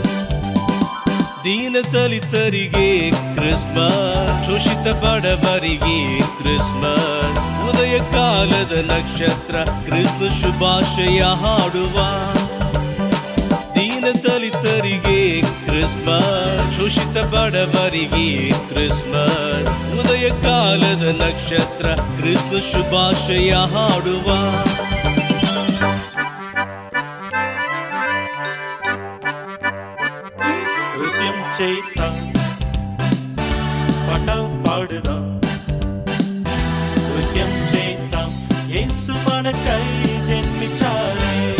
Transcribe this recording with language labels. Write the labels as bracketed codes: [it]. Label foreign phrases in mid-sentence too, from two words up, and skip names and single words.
[kn] ದೀನದಲಿತರಿಗೆ ಕ್ರಿಸ್ಮಸ್, ಶೋಷಿತ ಬಡವರಿಗೆ ಕ್ರಿಸ್ಮಸ್, ಉದಯ ಕಾಲದ ನಕ್ಷತ್ರ ಕ್ರಿಸ್ಮಸ್ ಶುಭಾಶಯ ಹಾಡುವ. ದೀನದಲಿತರಿಗೆ ಕ್ರಿಸ್ಮಸ್, ಶೋಷಿತ ಬಡವರಿಗೆ ಕ್ರಿಸ್ಮಸ್, ಉದಯ ಕಾಲದ ನಕ್ಷತ್ರ ಕ್ರಿಸ್ಮಸ್ ಶುಭಾಶಯ ಹಾಡುವ. [te] నృత్యం చేద్దాం, పాట పాడుదాం, నృత్యం చేద్దాం, యేసు మనకై జన్మించారే.